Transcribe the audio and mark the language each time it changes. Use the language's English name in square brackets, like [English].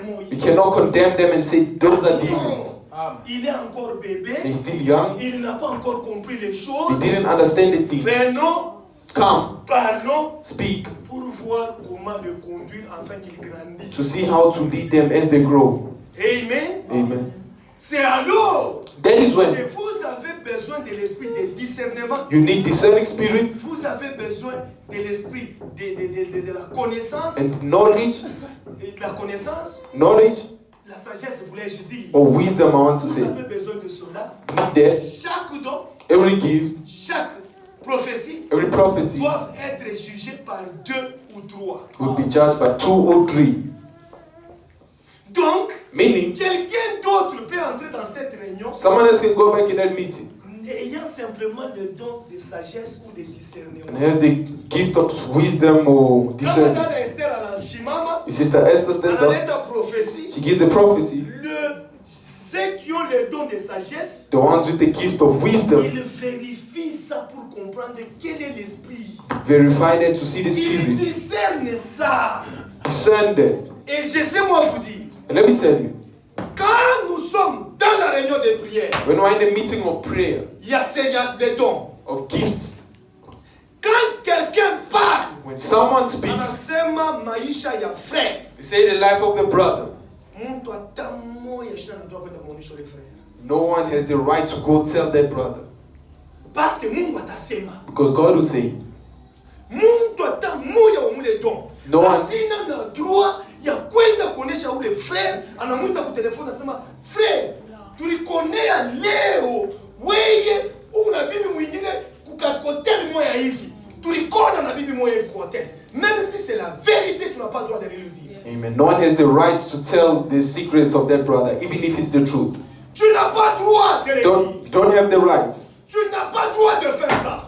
[English] We cannot condemn them and say those are demons. They're still young. They didn't understand the things. Come, speak, to see how to lead them as they grow. Amen. Amen. [French] C'est alors [English] that is when [French] que vous avez besoin de l'esprit de discernement. [English] You need discerning spirit. [French] Vous avez besoin de l'esprit de la connaissance. [English] And knowledge. [French] Et de la connaissance. [English] Knowledge. [French] La sagesse, voulais-je dire. [English] Or wisdom, I want to say. [French] Vous avez besoin de cela. [English] That [French] chaque don. [English] Every gift. [French] Chaque prophétie. [English] Every prophecy. [French] Doivent être jugées par 2 ou 3. [English] Will be judged by 2 or 3. [French] Donc, [English] meaning, [French] quelqu'un d'autre peut entrer dans cette réunion. [English] Someone else can go back in that meeting. [French] Ayant simplement le don de sagesse ou de discernement. [English] And have the gift of wisdom or discernment. Sister Esther stands up. She gives the prophecy. [French] Ceux qui ont le don de sagesse, [English] the ones with the gift of wisdom, [French] ils vérifient ça pour comprendre quel est l'esprit. [English] Verify that to see the spirit. [French] Ils discernent ça. [English] Discern that. [French] Et je sais moi vous dire. [English] And let me tell you. [French] Quand nous sommes dans la réunion de prière, [English] when we're in the meeting of prayer, [French] il y a des dons, [English] of gifts. [French] Quand quelqu'un parle, [English] when someone speaks, they say the life of the brother. No one has the right to go tell that brother. Because God will say, no one. [Swahili] Ya kwenda kuonesha ule frère anamuita ku telefoni anasema frère tulikonea leo wewe una bibi mwingine kuka hotel moya hivi tulikona na bibi moya hivi kwa hotel [French] même si c'est la vérité tu n'as pas le droit de le dire. [English] Amen. No one has the right to tell the secrets of that brother even if it's the truth. [French] Tu n'as pas droit de le dire. [English] Don't have the rights. [French] Tu n'as pas droit de faire ça.